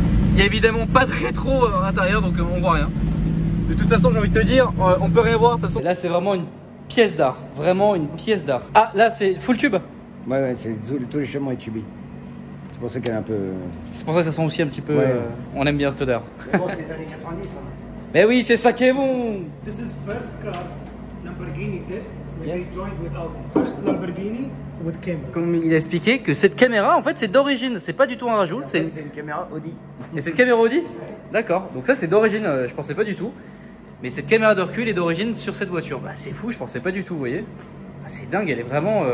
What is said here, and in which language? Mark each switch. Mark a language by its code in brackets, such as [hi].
[fr] Il n'y a évidemment pas de rétro à l'intérieur, donc on voit rien. De toute façon, j'ai envie de te dire, on peut rien voir. De toute façon. Là, c'est vraiment une pièce d'art, vraiment une pièce d'art. Ah, là, c'est full tube. Ouais, tous les chemins est tubé. C'est pour ça qu'elle est un peu... C'est pour ça que ça sent aussi un petit peu... Ouais. On aime bien cette odeur. Mais bon, c'est les années 90. Hein. Mais oui, c'est ça qui est bon. [en] This is first car Lamborghini did when Yeah. they joined with Audi. First Lamborghini with camera. [fr] Comme il a expliqué que cette caméra, en fait, c'est d'origine. C'est pas du tout un rajout. C'est une caméra Audi. Et cette caméra Audi? D'accord. Donc ça, c'est d'origine. Je pensais pas du tout. Mais cette caméra de recul est d'origine sur cette voiture. Bah, c'est fou. Je pensais pas du tout. Vous voyez? Ah, c'est dingue. Elle est vraiment.